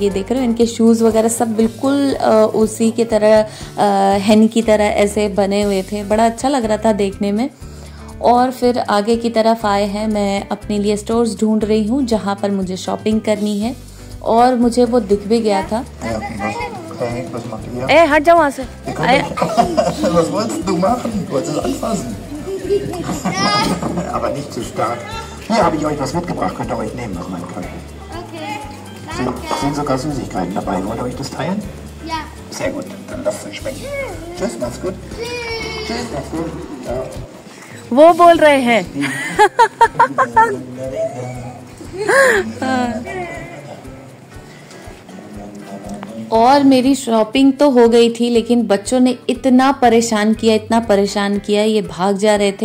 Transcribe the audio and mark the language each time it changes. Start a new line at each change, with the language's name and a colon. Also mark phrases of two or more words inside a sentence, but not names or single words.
Hindi: ये देख रहे हो इनके शूज़ वगैरह सब बिल्कुल उसी की तरह हेन की तरह ऐसे बने हुए थे, बड़ा अच्छा लग रहा था देखने में। और फिर आगे की तरफ आए हैं, मैं अपने लिए स्टोर्स ढूंढ रही हूँ जहाँ पर मुझे शॉपिंग करनी है, और मुझे वो दिख भी गया था। ए हट जाओ वहाँ से।
German: Was wolltest du machen? Du wolltest es anfassen. Aber nicht zu stark. Hier habe ich euch was mitgebracht. Könnt ihr euch nehmen aus meinem Körbchen. Okay. Danke. Sind sogar Süßigkeiten dabei. Wollt ihr euch das teilen? Ja. Sehr gut, dann lass es schmecken. Tschüss, mach's gut. Tschüss, mach's gut. Ja.
Hindi: वो बोल रहे हैं। और मेरी शॉपिंग तो हो गई थी, लेकिन बच्चों ने इतना परेशान किया, ये भाग जा रहे थे।